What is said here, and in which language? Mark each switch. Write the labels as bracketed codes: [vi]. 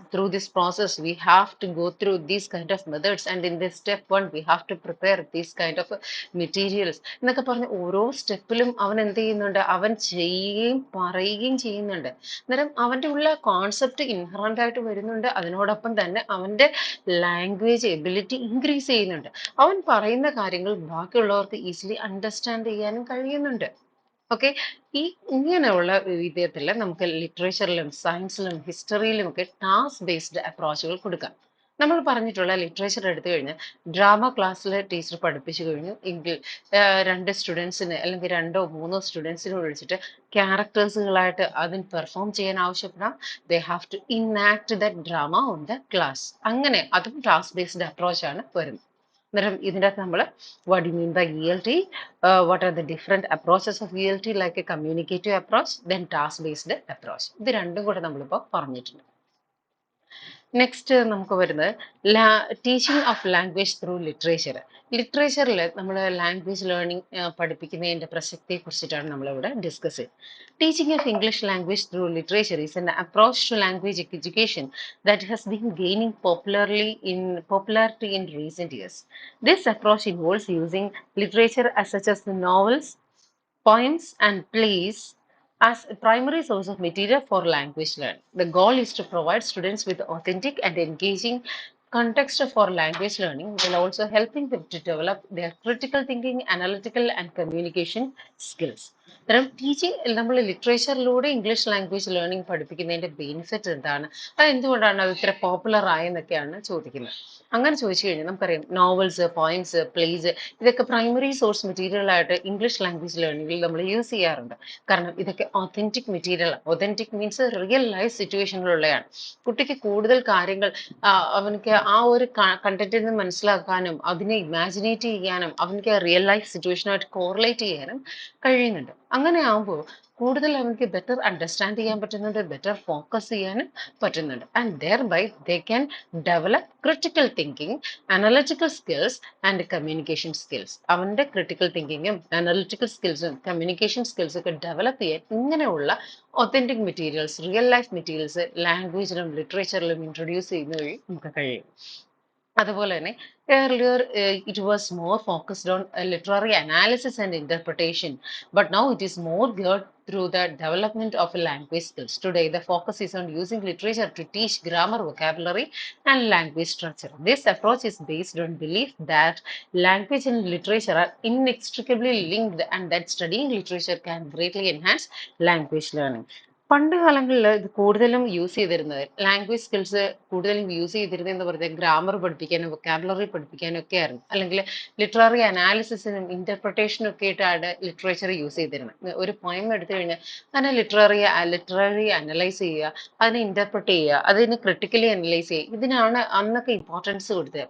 [en] Through this process, we have to go through these kind of methods, and in this step 1, we have to prepare these kind of materials. [ml] എന്നൊക്കെ പറഞ്ഞ് ഓരോ സ്റ്റെപ്പിലും അവൻ എന്ത് ചെയ്യുന്നുണ്ട്, അവൻ ചെയ്യുകയും പറയുകയും ചെയ്യുന്നുണ്ട്. അന്നേരം അവൻ്റെ ഉള്ള കോൺസെപ്റ്റ് ഇൻഹറന്റ് ആയിട്ട് വരുന്നുണ്ട്. അതിനോടൊപ്പം തന്നെ അവൻ്റെ ലാംഗ്വേജ് എബിലിറ്റി ഇൻക്രീസ് ചെയ്യുന്നുണ്ട്. അവൻ പറയുന്ന കാര്യങ്ങൾ ബാക്കിയുള്ളവർക്ക് ഈസിലി അണ്ടർസ്റ്റാൻഡ് ചെയ്യാനും കഴിയുന്നുണ്ട്. ഓക്കെ, ഇങ്ങനെയുള്ള വിധത്തിൽ നമുക്ക് ലിറ്ററേച്ചറിലും സയൻസിലും ഹിസ്റ്ററിയിലും ഒക്കെ ടാസ്ക് ബേസ്ഡ് അപ്രോച്ചുകൾ കൊടുക്കാം. നമ്മൾ പറഞ്ഞിട്ടുള്ള ലിറ്ററേച്ചർ എടുത്തു കഴിഞ്ഞാൽ ഡ്രാമ ക്ലാസ്സിൽ ടീച്ചർ പഠിപ്പിച്ചു കഴിഞ്ഞു എങ്കിൽ രണ്ട് സ്റ്റുഡൻസിന് അല്ലെങ്കിൽ രണ്ടോ മൂന്നോ സ്റ്റുഡൻസിനെ വിളിച്ചിട്ട് ക്യാരക്ടേഴ്സുകളായിട്ട് അതിന് പെർഫോം ചെയ്യാൻ ആവശ്യപ്പെടാം. [en] They have to enact the drama on the class. [ml] അങ്ങനെ അതും ടാസ്ക് ബേസ്ഡ് അപ്രോച്ചാണ് വരുന്നത്. അന്നേരം ഇതിൻ്റെ അകത്ത് നമ്മൾ [en] what do you mean by ELT, what are the different approaches of ELT, like a communicative approach, then task based approach. [ml] ഇത് രണ്ടും കൂടെ നമ്മളിപ്പോൾ പറഞ്ഞിട്ടുണ്ട്. നെക്സ്റ്റ് നമുക്ക് വരുന്നത് [en] Teaching of language through literature. [ml] ലിറ്ററേച്ചറിൽ നമ്മൾ ലാംഗ്വേജ് ലേണിംഗ് പഠിപ്പിക്കുന്നതിൻ്റെ പ്രസക്തിയെ കുറിച്ചിട്ടാണ് നമ്മളിവിടെ ഡിസ്കസ് ചെയ്യുന്നത്. [en] Teaching of English language through literature is an approach to language education that has been gaining popularity in recent years. This approach involves using literature as such as the novels, poems, and plays as a primary source of material for language learning. The goal is to provide students with authentic and engaging context for language learning will also helping them to develop their critical thinking, analytical and communication skills. [ml] അന്നേരം teaching നമ്മൾ ലിറ്ററേച്ചറിലൂടെ English language learning പഠിപ്പിക്കുന്നതിന്റെ benefit എന്താണ്, അത് എന്തുകൊണ്ടാണ് അത് ഇത്ര popular ആയെന്നൊക്കെയാണ് ചോദിക്കുന്നത്. അങ്ങനെ ചോദിച്ചു കഴിഞ്ഞാൽ നമുക്കറിയാം നോവൽസ്, പോയിംസ്, പ്ലേസ് ഇതൊക്കെ പ്രൈമറി സോഴ്സ് മെറ്റീരിയൽ ആയിട്ട് ഇംഗ്ലീഷ് ലാംഗ്വേജ് ലേണിംഗിൽ നമ്മൾ യൂസ് ചെയ്യാറുണ്ട്. കാരണം ഇതൊക്കെ authentic material, authentic means real life സിറ്റുവേഷനിലുള്ളതാണ്. കുട്ടിക്ക് കൂടുതൽ കാര്യങ്ങൾ അവനക്ക് ആ ഒരു കണ്ടന്റിൽ നിന്ന് മനസ്സിലാക്കാനും അതിനെ ഇമാജിനേറ്റ് ചെയ്യാനും അവനക്ക് റിയൽ ലൈഫ് സിറ്റുവേഷനുമായിട്ട് കോറിലേറ്റ് ചെയ്യാനും കഴിയുന്നുണ്ട്. അങ്ങനെ ആകുമ്പോൾ കൂടുതൽ അവർക്ക് ബെറ്റർ അണ്ടർസ്റ്റാൻഡ് ചെയ്യാൻ പറ്റുന്നുണ്ട്, ബെറ്റർ ഫോക്കസ് ചെയ്യാനും പറ്റുന്നുണ്ട്. [en] And thereby they can develop critical thinking, analytical skills and communication skills. [ml] അവന്റെ ക്രിട്ടിക്കൽ തിങ്കിങ്ങും അനലിറ്റിക്കൽ സ്കിൽസും കമ്മ്യൂണിക്കേഷൻ സ്കിൽസും ഒക്കെ ഡെവലപ്പ് ചെയ്യാൻ ഇങ്ങനെയുള്ള authentic materials, real life materials ലാംഗ്വേജിലും ലിറ്ററേച്ചറിലും introduce ചെയ്യുന്ന വഴി നമുക്ക് കഴിയും. അതുപോലെ തന്നെ [en] earlier it was more focused on literary analysis and interpretation, but now it is more geared through the development of language skills. Today the focus is on using literature to teach grammar, vocabulary and language structure. This approach is based on belief that language and literature are inextricably linked and that studying literature can greatly enhance language learning. [ml] പണ്ട് കാലങ്ങളിൽ ഇത് കൂടുതലും use ചെയ്തിരുന്നത് language skills കൂടുതലും use ചെയ്തിരുന്നതെന്ന് പറഞ്ഞാൽ grammar പഠിപ്പിക്കാനും vocabulary പഠിപ്പിക്കാനും ഒക്കെ ആയിരുന്നു. അല്ലെങ്കിൽ ലിറ്റററി അനാലിസിസിനും ഇന്റർപ്രിട്ടേഷനും ഒക്കെ ആയിട്ടാണ് ലിറ്ററേച്ചർ യൂസ് ചെയ്തിരുന്നത്. ഒരു പോയം എടുത്തു കഴിഞ്ഞാൽ അതിനെ ലിറ്റററി അനലൈസ് ചെയ്യുക, അതിനെ ഇന്റർപ്രിറ്റ് ചെയ്യുക, അതിനെ ക്രിട്ടിക്കലി അനലൈസ് ചെയ്യുക, ഇതിനാണ് അന്നൊക്കെ ഇമ്പോർട്ടൻസ് കൊടുത്തത്.